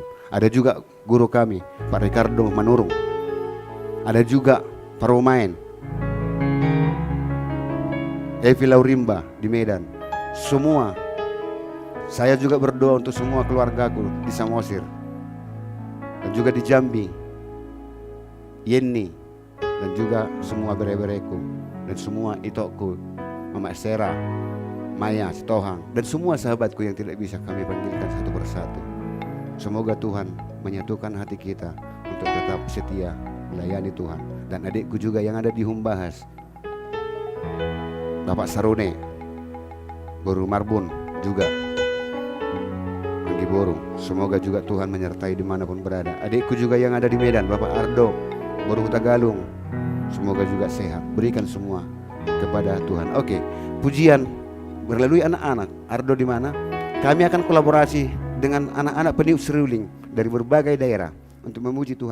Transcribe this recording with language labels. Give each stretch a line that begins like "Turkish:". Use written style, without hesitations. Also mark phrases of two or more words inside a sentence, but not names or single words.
Indonesian: Ada juga guru kami, Pak Ricardo Manurung. Ada juga para pemain, Evi Laurimba di Medan. Semua, saya juga berdoa untuk semua keluargaku di Samosir dan juga di Jambi, Yenni, dan juga semua bere-bereku dan semua Itokku, Mama Sera, Maya, Sitohang, dan semua sahabatku yang tidak bisa kami panggilkan satu persatu. Semoga Tuhan menyatukan hati kita untuk tetap setia melayani Tuhan. Dan adikku juga yang ada di Humbahas, Bapak Sarune, Boru Marbun juga, Anggi Boru. Semoga juga Tuhan menyertai dimanapun berada. Adikku juga yang ada di Medan, Bapak Ardo, Boru Tagalung. Semoga juga sehat. Berikan semua kepada Tuhan. Oke, pujian melalui anak-anak. Ardo di mana? Kami akan kolaborasi dengan anak-anak peniup seruling dari berbagai daerah untuk memuji Tuhan.